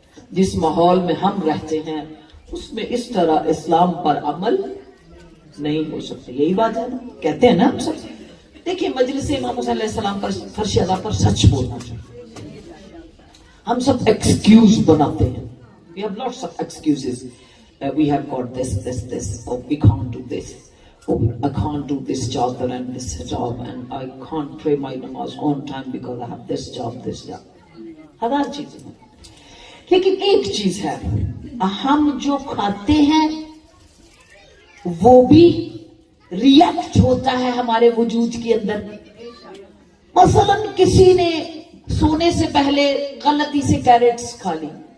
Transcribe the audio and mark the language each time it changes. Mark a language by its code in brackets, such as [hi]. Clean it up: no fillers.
[ur] جس ماحول میں ہم رہتے ہیں اس میں اس طرح اسلام پر عمل نہیں ہو سکتا۔ یہی بات ہے نا، کہتے ہیں نا ہم سب۔ دیکھیں مجلس امام حسین علیہ السلام پر فرش ادا پر سچ بولنا چاہیے۔ ہم سب ایکسکیوز بناتے ہیں، [en] we have lots of excuses. We have got this, or we can't do this. Oh, I can't do this job and this job, and I can't pray my namaz on time because I have this job. [ur] ہزار چیزیں ہیں، لیکن ایک چیز ہے، ہم جو کھاتے ہیں وہ بھی ریئیکٹ ہوتا ہے ہمارے وجود کے اندر۔ مثلا کسی نے سونے سے پہلے غلطی سے کیرٹس کھا لی